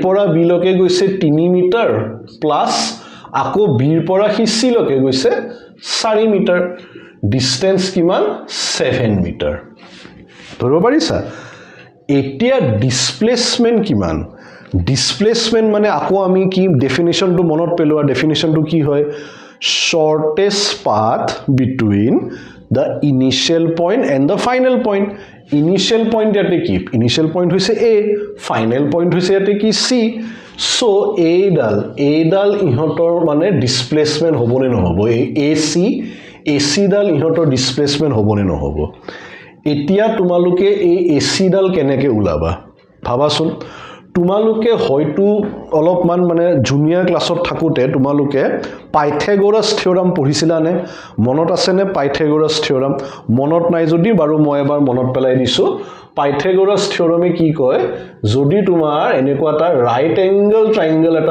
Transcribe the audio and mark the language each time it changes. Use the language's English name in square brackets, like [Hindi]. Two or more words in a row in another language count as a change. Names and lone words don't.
[Assamese] পৰা বি লকে গৈছে 3 মিটাৰ প্লাস আকৌ বি ৰ পৰা হি সি লকে গৈছে 4 মিটাৰ ডিসটেন্স কিমান 7 মিটাৰ ধৰিব পাৰিছা এতিয়া ডিসপ্লেসমেন্ট কিমান ডিসপ্লেসমেন্ট মানে আকৌ আমি কি ডেফিনিশনটো মনত পেলোৱা ডেফিনিশনটো কি হয় [English] shortest path between the initial point and the final point initial point [Assamese] ইয়াত কি [English] initial point [Assamese] হৈছে a [English] final point [Assamese] হৈছে ইয়াত কি c so a ডাল ইয়াৰ মানে displacement হ'বনে নহ'ব ac ডাল ইয়াৰ displacement হ'বনে নহ'ব এতিয়া তোমালোকে এই ac ডাল কেনেকৈ উলিয়াবা ভাবিছানে তোমালোকে হয়তো অলপমান মানে জুনিয়ৰ ক্লাছত থাকোতে তোমালোকে পাইথাগোৰাছ থিওৰাম পঢ়িছিলানে মনত আছে নে পাইথাগোৰাছ থিওৰাম মনত নাই যদি বাৰু মই এবাৰ মনত পেলাই দিছো পাইথাগোৰাছ থিওৰামে কি কয় যদি তোমাৰ এনেকুৱা এটা [English] right angle triangle [Assamese] এটা